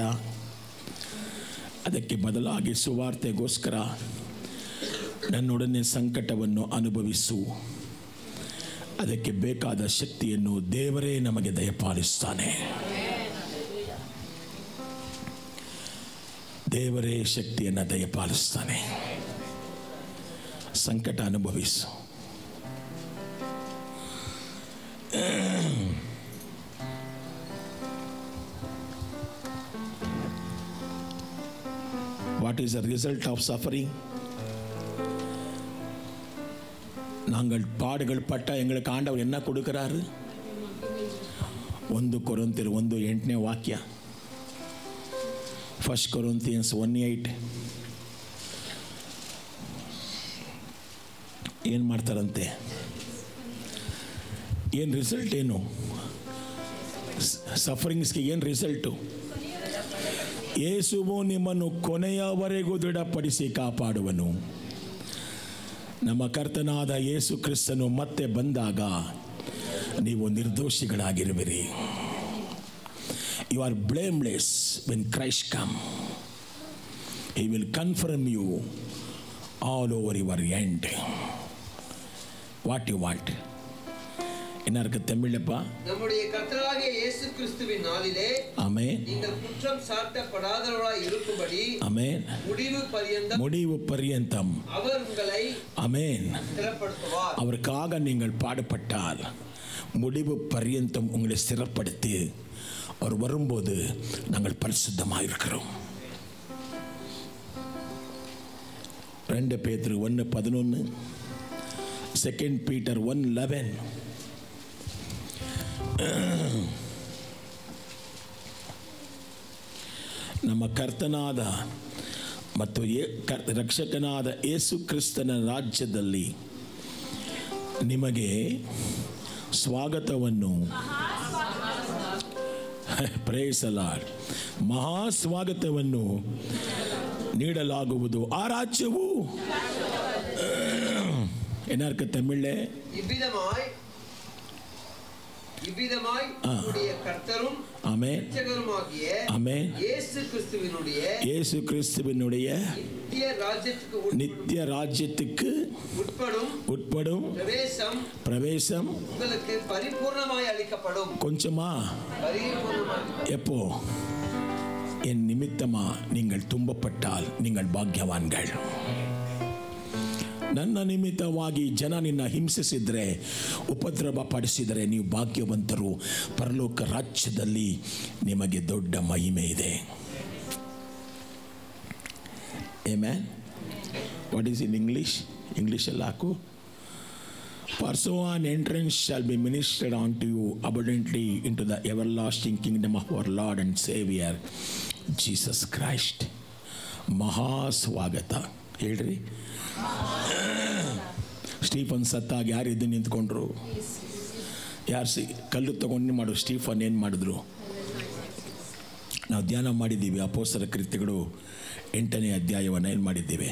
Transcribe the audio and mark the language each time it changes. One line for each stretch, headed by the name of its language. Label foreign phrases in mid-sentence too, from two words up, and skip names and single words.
Kannada: ಅದಕ್ಕೆ ಬದಲಾಗಿ ಸುವಾರ್ತೆಗೋಸ್ಕರ ನನ್ನೊಡನೆ ಸಂಕಟವನ್ನು ಅನುಭವಿಸು. ಅದಕ್ಕೆ ಬೇಕಾದ ಶಕ್ತಿಯನ್ನು ದೇವರೇ ನಮಗೆ ದಯಪಾಲಿಸ್ತಾನೆ. ದೇವರೇ ಶಕ್ತಿಯನ್ನು ದಯಪಾಲಿಸ್ತಾನೆ. ಸಂಕಟ ಅನುಭವಿಸು.
English: What is the result of suffering?
Tamil: நாங்கள் பாடுகள் பட்ட எங்களுக்கு ஆண்டவர் என்ன கொடுக்கிறாரு? 1 கொரிந்தியர் 1:8 ವಾಕ್ಯ, 1 Corinthians 1:8.
Kannada: ಏನು ಮಾಡ್ತಾರಂತೆ? ಏನು ರಿಸಲ್ಟ್? ಏನು ಸಫರಿಂಗ್ಸ್ಗೆ ಏನು ರಿಸಲ್ಟು? ಯೇಸುವು ನಿಮ್ಮನ್ನು ಕೊನೆಯವರೆಗೂ ದೃಢಪಡಿಸಿ ಕಾಪಾಡುವನು. ನಮ್ಮ ಕರ್ತನಾದ ಯೇಸು ಕ್ರಿಸ್ತನು ಮತ್ತೆ ಬಂದಾಗ ನೀವು ನಿರ್ದೋಷಿಗಳಾಗಿರುವಿರಿ.
English: You are blameless when Christ come. He will confirm you all over your end. What you want?
Tamil: என்ன இருக்கு தமிழ்லப்பா? நம்முடைய கர்த்தராகிய இயேசு கிறிஸ்துவின் நாளிலே ஆமென் நீங்கள் குற்றம் சாட்டப்படாதவர்களாய் இருக்கும்படி ஆமென் முடிவு பரியந்தம் அவர் உங்களை ஆமென் ஸ்திரப்படுத்துவார். அவருக்காக நீங்கள் பாடுபட்டால் முடிவு பரியந்தம் உங்களை ஸ்திரப்படுத்தி அவர் வரும்போது நாங்கள் பரிசுத்தமாக இருக்கிறோம். 2 பேதுரு 1:11, 2 பீட்டர் 1:11.
Kannada: ನಮ್ಮ ಕರ್ತನಾದ ಮತ್ತು ರಕ್ಷಕನಾದ ಯೇಸು ಕ್ರಿಸ್ತನ ರಾಜ್ಯದಲ್ಲಿ ನಿಮಗೆ ಸ್ವಾಗತವನ್ನು,
English: praise the Lord,
Kannada: ಮಹಾ ಸ್ವಾಗತವನ್ನು ನೀಡಲಾಗುವುದು. ಆ ರಾಜ್ಯವು ಏನಾರ್ಕ ತಮಿಳೇ
Tamil: இவ்விதமாய் இவ்விதமாய் உம்முடைய கர்த்தரும் ஆமென் இரட்சகருமாகிய ஆமென் இயேசு கிறிஸ்துவினுடைய நித்திய ராஜ்யத்துக்கு உட்படும் பிரவேசம் உங்களுக்கு பரிபூர்ணமாய் அளிக்கப்படும். கொஞ்சமா எப்போ என் நிமித்தமா நீங்கள் துன்பப்பட்டால் நீங்கள் ಭಾಗ್ಯவான்கள்.
Kannada: ನನ್ನ ನಿಮಿತ್ತವಾಗಿ ಜನ ನಿನ್ನ ಹಿಂಸಿಸಿದರೆ, ಉಪದ್ರವ ಪಡಿಸಿದರೆ ನೀವು ಭಾಗ್ಯವಂತರು. ಪರಲೋಕ ರಾಜ್ಯದಲ್ಲಿ ನಿಮಗೆ ದೊಡ್ಡ ಮಹಿಮೆ ಇದೆ.
English: ಆಮೆನ್. what is in English?
Kannada: ಇಂಗ್ಲಿಷಲ್ಲಿ ಹಾಕು.
English: For so an entrance shall be ministered unto you abundantly into the everlasting kingdom of our Lord and Savior Jesus Christ.
Kannada: ಮಹಾ ಸ್ವಾಗತ ಹೇಳ್ರಿ. ಸ್ಟೀಫನ್ ಸತ್ತಾಗ ಯಾರು ಎದ್ದು ನಿಂತ್ಕೊಂಡ್ರು? ಯಾರು ಕಲ್ಲು ತಗೊಂಡು ಮಾಡು? ಸ್ಟೀಫನ್ ಏನು ಮಾಡಿದ್ರು? ನಾವು ಧ್ಯಾನ ಮಾಡಿದ್ದೀವಿ. ಅಪೊಸ್ತಲರ ಕೃತ್ಯಗಳು 8ನೇ ಅಧ್ಯಾಯವನ್ನು ಏನು ಮಾಡಿದ್ದೇವೆ?